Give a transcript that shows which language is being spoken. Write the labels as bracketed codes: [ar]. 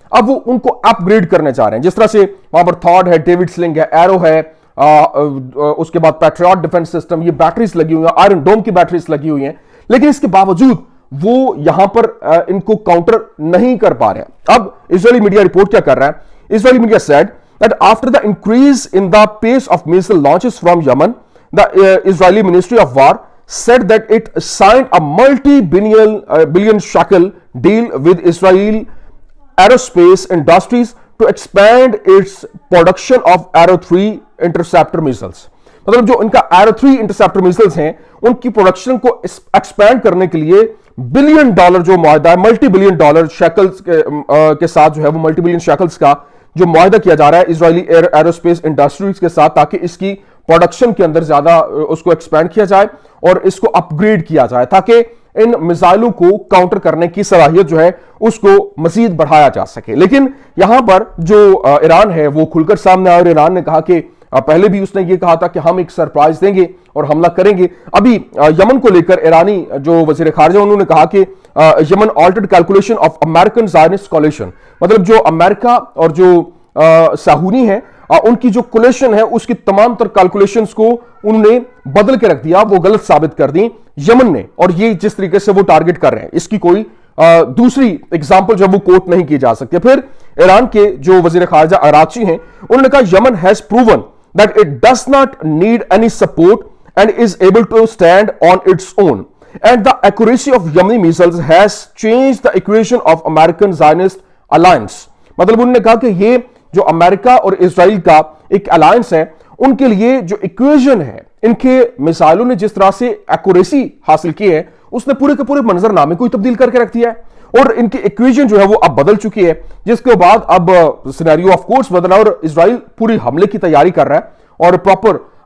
[hi] अब वो उनको अपग्रेड करने जा रहे हैं, जिस तरह से वहां पर थॉड है, डेविड स्लिंग है, एरो है, उसके बाद पैट्रियट डिफेंस सिस्टम, ये बैटरीज लगी हुई हैं, आयरन डोम की बैटरीज लगी हुई हैं। लेकिन इसके बावजूद वो यहां पर इनको काउंटर नहीं कर पा रहे हैं। अब इजरायली मीडिया रिपोर्ट क्या कर रहा है। [en] Israeli media said that after the increase in the pace of missile launches from Yemen, the Israeli Ministry of War said that it signed a multi-billion shekel deal with Israel aerospace industries to expand its production of Arrow 3 interceptor missiles. [hi] मतलब जो इनका Arrow 3 interceptor missiles हैं उनकी production को expand करने के लिए $1 billion जो मुआहदा है, $multi-billion शेकल्स के साथ जो है वो $multi-billion शेकल्स का जो मुआहदा किया जा रहा है इजरायली एरोस्पेस इंडस्ट्रीज के साथ, ताकि इसकी प्रोडक्शन के अंदर ज्यादा उसको एक्सपैंड किया जाए और इसको अपग्रेड किया जाए, ताकि इन मिसाइलों को काउंटर करने की सलाहियत जो है उसको मजीद बढ़ाया जा सके। लेकिन यहां पर जो ईरान है वो खुलकर सामने आया और ईरान ने कहा कि पहले भी उसने ये कहा था कि हम एक सरप्राइज देंगे और हमला करेंगे। अभी यमन को लेकर ईरानी जो वजीर खारजा उन्होंने कहा कि [en] Yemen altered calculation of American Zionist coalition, [hi] मतलब जो अमेरिका और जो साहूनी है उनकी जो कोलिशन है उसकी तमाम तर कैलकुलेशंस को उन्होंने बदल के रख दिया, वो गलत साबित कर दी यमन ने। और ये जिस तरीके से वो टारगेट कर रहे हैं इसकी कोई दूसरी एग्जाम्पल जो वो कोट नहीं की जा सकती। फिर ईरान के जो वजीर खारजा अराची हैं उन्होंने कहा [en] Yemen has proven that it does not need any support and is able to stand on its own, and the accuracy of Yemeni missiles has changed the equation of American Zionist alliance। [hi] मतलब उन्होंने कहा कि ये जो America और Israel का एक alliance है उनके लिए जो इक्वेशन है, इनके मिसाइलों ने जिस तरह से एक्यूरेसी हासिल की है उसने पूरे के पूरे मंजरनामे को तब्दील करके रख दिया है और इनकी इक्वेशन जो है वो अब बदल चुकी है, जिसके बाद अब सिनेरियो ऑफ कोर्स बदला और इजराइल पूरी हमले की तैयारी कर रहा है और प्रॉपर